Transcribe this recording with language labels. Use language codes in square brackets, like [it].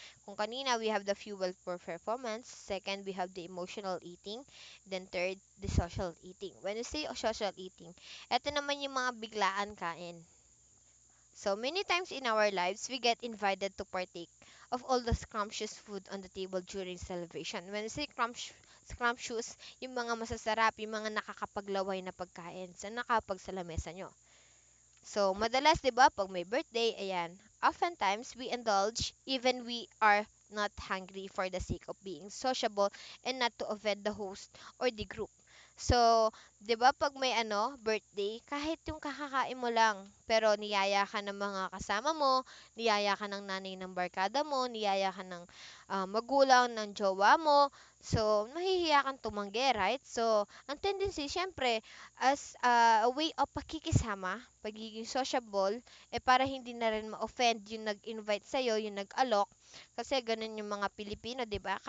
[tl] Kung kanina, [en] we have the fuel for performance. Second, we have the emotional eating. Then, third, the social eating. When we say social eating, [tl] ito naman yung mga biglaan kain. [en] So, many times in our lives, we get invited to partake of all the scrumptious food on the table during celebration. When we say scrumptious, [tl] yung mga masasarap, yung mga nakakapaglaway na pagkain sa nakapagsalamesa nyo. So, madalas, di ba, pag may birthday, ayan, [en] oftentimes, we indulge even we are not hungry for the sake of being sociable and not to offend the host or the group. [tl] So, 'di ba pag may birthday, kahit yung kakakain mo lang, pero niyaya ka ng mga kasama mo, niyaya ka ng nanay ng barkada mo, niyaya ka ng magulang ng jowa mo, so mahihiya kang tumanggi, right? So, ang tendency, syempre, as a way of pakikisama, pagiging sociable, para hindi na rin ma-offend yung nag-invite sa'yo, yung nag-alok, kasi ganun yung mga Pilipino, 'di ba?